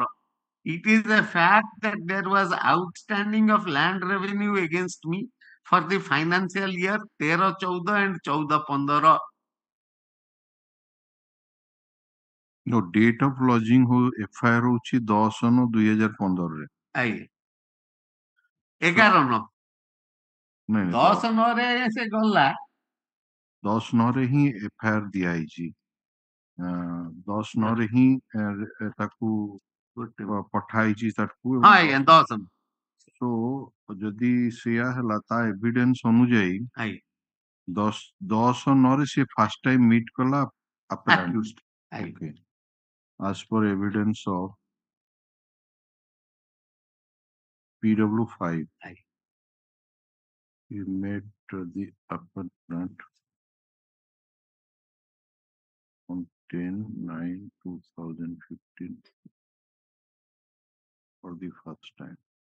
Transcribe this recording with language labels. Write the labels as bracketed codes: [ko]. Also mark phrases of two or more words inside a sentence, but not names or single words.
[en] It is a fact that there was outstanding of land revenue against me for the financial year 13-14 and 14-15. No, date of lodging FIR होची 10/9/2015 रे। [or] आई 11/9 नहीं 10/9 ରେ ସେ ଗଲା 10/9 ରେ ହିଁ FIR ଦିଆ ହେଇଛି 10/9 ରେ ହିଁ ତାକୁ ପଠା ହେଇଛି ତାକୁ। ହଁ ଆଜ୍ଞା 10 ସୋ ଯଦି ସେଇଆ ହେଲା ତା ଏଭିଡେନ୍ସ ଅନୁଯାୟୀ 10/9 ରେ ସେ [en] first time meet [or] କଲା [en] accused. Okay. As per evidence of PW5, he met the appellant on 10/9/2015 for the first time.